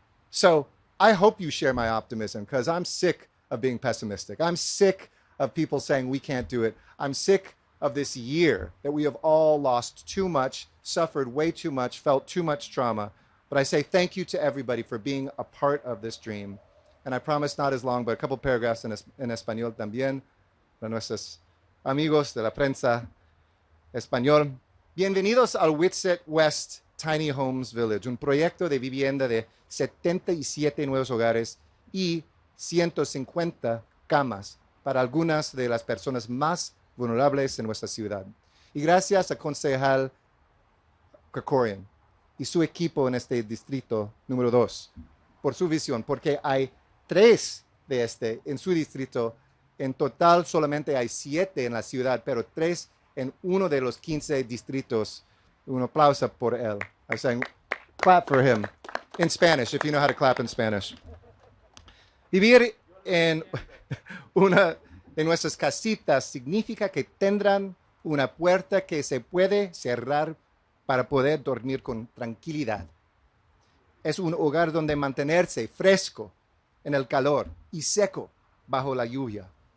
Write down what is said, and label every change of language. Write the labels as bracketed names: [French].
[English] So I hope you share my optimism because I'm sick of being pessimistic. I'm sick of people saying we can't do it. I'm sick of this year that we have all lost too much, suffered way too much, felt too much trauma. But I say thank you to everybody for being a part of this dream. And I promise not as long, but a couple paragraphs [Spanish] en español también, para nuestros amigos de la prensa español. Bienvenidos al Whitsett West Tiny Homes Village, un proyecto de vivienda de 77 nuevos hogares y 150 camas para algunas de las personas más vulnerables en nuestra ciudad. Y gracias a concejal Krekorian y su equipo en este distrito número 2 por su visión, porque hay 3 de en su distrito. En total solamente hay 7 en la ciudad, pero 3 en uno de los 15 distritos. Un aplauso por él. [English] I'm saying, clap for him. In Spanish, if you know how to clap in Spanish. [Spanish] Vivir en una de nuestras casitas significa que tendrán una puerta que se puede cerrar para poder dormir con tranquilidad. Es un hogar donde mantenerse fresco en el calor y seco bajo la lluvia.